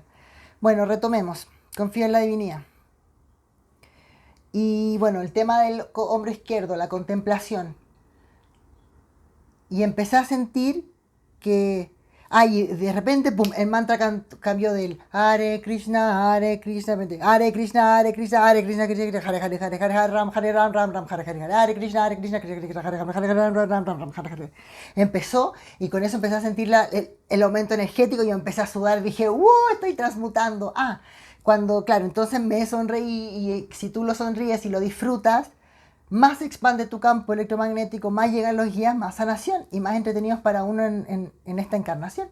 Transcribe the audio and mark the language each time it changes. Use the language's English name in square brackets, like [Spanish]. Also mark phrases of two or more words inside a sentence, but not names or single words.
[Spanish] Bueno, retomemos, confío en la divinidad. Y bueno, el tema del hombro izquierdo, la contemplación. Y empecé a sentir que Y de repente, pum, el mantra cambió del [Sanskrit] Hare Krishna, Hare Krishna, Hare Krishna, Hare Krishna, Hare Krishna, Krishna Krishna, Hare Hare, Hare Hare, Hare Ram, Ram Ram, Hare Hare, Hare Krishna, Hare Krishna, Krishna Krishna, Hare Hare, Hare Ram, Ram Ram, Hare Hare. [Spanish] Empezó, y con eso empecé a sentir el aumento energético, y yo empecé a sudar, dije, ¡wow! Estoy transmutando. Cuando, claro, entonces me sonreí, y si tú lo sonríes y lo disfrutas, más se expande tu campo electromagnético, más llegan los guías, más sanación y más entretenidos para uno en esta encarnación.